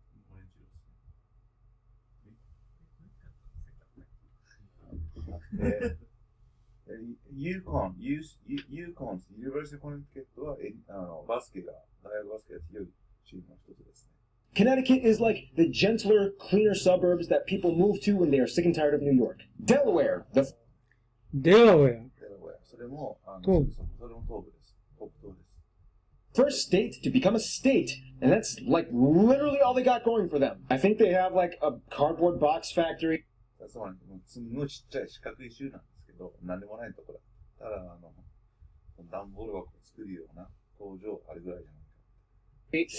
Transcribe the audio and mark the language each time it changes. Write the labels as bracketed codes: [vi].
[ja] オレンジ色ですね。 UConn's University of Connecticut はバスケが、大学バスケが強いチームの一つですね。 [en] Connecticut is like the gentler, cleaner suburbs that people move to when they are sick and tired of New York. Delaware. Delaware. [ja] それも東部。それも東部です。北東です。 [en] First state to become a state, and that's like literally all they got going for them. I think they have like a cardboard box factory. [ja] つまり、すんごいちっちゃい四角い州なんですけど、何でもないところ。ただ、段ボール箱を作るような工場あるぐらいじゃないか。